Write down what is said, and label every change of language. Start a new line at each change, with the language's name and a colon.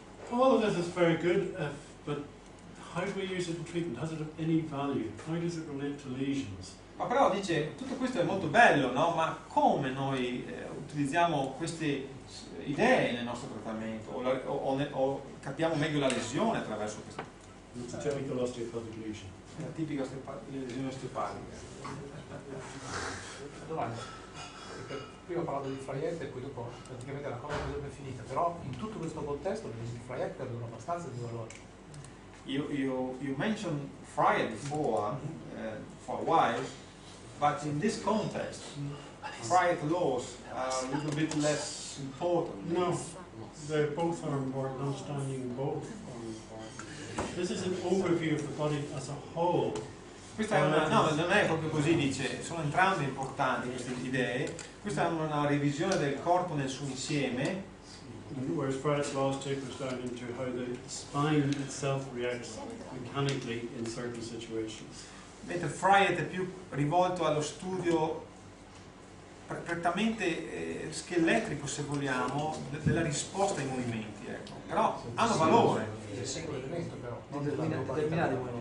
English: All of this is very good, but how do we use it in treatment? Has it any value? How does it relate to lesions?
Italian: Ma però dice, tutto questo è molto bello, no? Ma come noi utilizziamo queste idee nel nostro trattamento o capiamo meglio la lesione attraverso questo?
English: It's a typical osteopathic lesion.
Italian: È la tipica lesione osteopatica. Domanda, perché prima ho parlato di Fraiette e poi dopo praticamente la cosa sarebbe finita, però in tutto questo contesto le lesioni Fraiette avevano abbastanza di valore.
English: You mentioned Fraiette before for a while, but in this context, Fraiette laws are a little bit less important. No, they both are important. Understanding both are important. This is an overview of the body as a whole.
Italian: Questa è no, non è proprio così, dice, sono entrambe importanti queste idee. Questa è una revisione del corpo nel suo insieme. Whereas Fraiette's laws take us down into how the spine itself reacts mechanically in certain situations. Mentre Fraiette è più rivolto allo studio prettamente scheletrico, se vogliamo, della risposta ai movimenti, ecco. Però hanno valore. È singolo elemento però, non determinati.